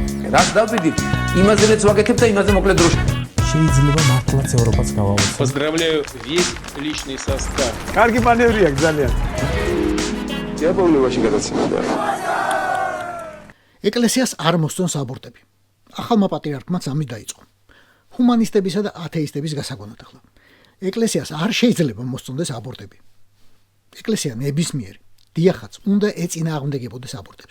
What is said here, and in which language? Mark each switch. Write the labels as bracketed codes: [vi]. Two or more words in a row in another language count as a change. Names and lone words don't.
[ka] რას დავბედით, იმაზეც ვაკეთებ და იმაზე მოკლედ დროში. შეიძლება მართლაც ევროპაც გავავოცოთ. [ru] Поздравляю весь личный состав. [ka] კარგი მანევრია ძალიან. დიაბოლობაში გადაცემდა. ეკლესიას არ მოსწონს აბორტები. ახალმა პატრიარქმაც ამით დაიწყო. ჰუმანისტებისა და ათეისტების გასაგონად ახლა. ეკლესიას არ შეიძლება მოსწონდეს აბორტები. ეკლესია ნებისმიერი დიახაც უნდა ეწინააღმდეგებოდეს აბორტებს.